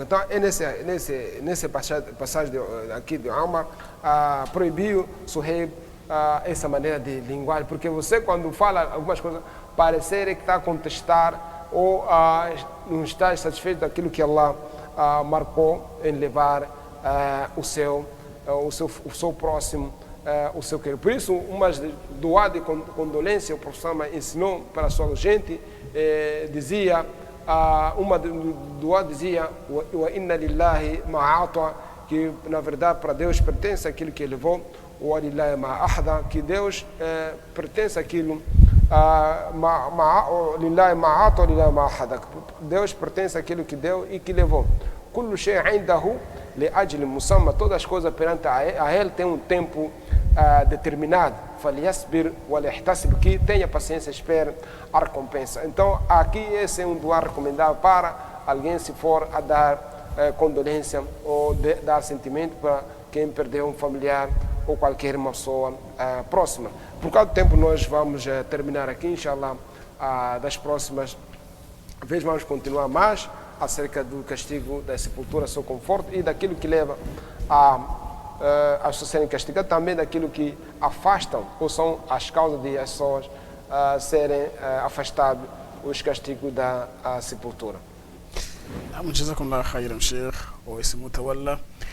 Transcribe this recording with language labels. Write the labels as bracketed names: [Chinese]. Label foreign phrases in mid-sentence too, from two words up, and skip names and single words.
[Portuguese] Então é nesse passagem aqui de Umar, proibiu Suhaib essa maneira de linguagem, porque você quando fala algumas coisas parecer que está a contestar ou não está satisfeito daquilo que Allah marcou em levar o seu próximo, o seu querido. Por isso, uma doa de condolência, o professor ensinou para a sua gente, dizia, uma doa dizia, [Arabic] وإن لله ما أعطى, [Portuguese] que na verdade para Deus pertence aquilo que ele levou, [Arabic] ولله ما أخذ, [Portuguese] que Deus pertence aquilo, [Arabic] لله ما أعطى، لله ما أخذ, [Portuguese] Deus pertence aquilo que deu e que levou. [Arabic] كل شيء عنده لأجل مسمى, [Portuguese] todas as coisas perante a ele tem um tempo determinado. [Arabic] فليصبر وليحتسب, [Portuguese] que tenha paciência, espere a recompensa. Então aqui esse é um doar recomendável para alguém se for a dar condolência ou dar sentimento para quem perdeu um familiar ou qualquer uma pessoa próxima. Por causa do tempo nós vamos terminar aqui, inshallah. Das próximas vezes vamos continuar mais acerca do castigo da sepultura, seu conforto e daquilo que leva as pessoas serem castigadas, também daquilo que afastam ou são as causas de as pessoas serem afastadas, os castigos da sepultura. [Arabic] جزاكم الله خيرا شيخ واسم متولى.